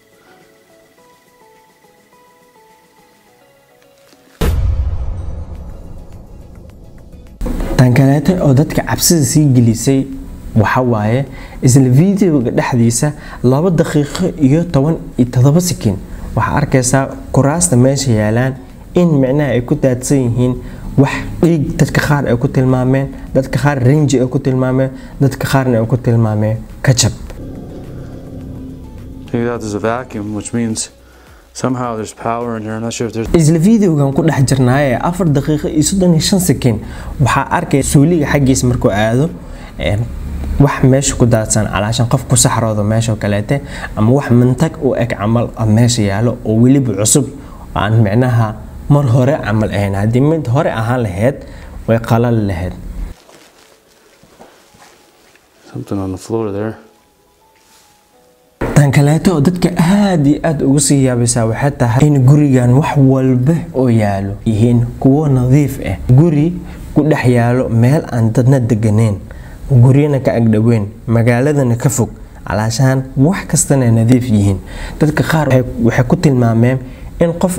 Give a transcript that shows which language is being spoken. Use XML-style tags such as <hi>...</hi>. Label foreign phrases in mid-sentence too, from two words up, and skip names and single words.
<so>tan kaleeto oo dadka cabsida sii gelisay waxa waaye isla fiidiyowga dhexdiisa 2 daqiiqo iyo 17 sekin waxa arkaysaa kuraasta meesha yaalaan in macnaha ay ku daadsan yihiin wax dhiig dadka qaar ay ku tilmaameen dadka qaar rinji ay ku tilmaameen dadka qaarna ay ku tilmaameen kajab.</so> <en>There's a vacuum, which means somehow there's power in here. I'm not sure if there's.</en> <so>isla fiidiyowgan ku dhex jirnaaye 4 daqiiqo iyo 35 sekin waxaa arkay suuliga xaggiisa markuu aado wax meesha ku daadsan calaashan qof ku saxroodo meesha kaleete ama wax mantag u eg camal meesha yaalo oo weliba cusub aan macnaha mar hore camal ahayn haddii mid hore ahaan lahayd way qalal lahayd.</so> <en>Something on the floor there.</en> <so>tan kaleeto dadka aad iyo aad ugu sii yaabaysaa waxay tahay in gurigan wax walba oo yaalo yihiin kuwo nadiif ah guri ku dhex yaalo meel aan dadna deganeen guriyana ka agdhaweyn magaaladana ka fog calaashaan wax kastana nadiif yihiin dadka qaar waxay ku tilmaameen in qof</so>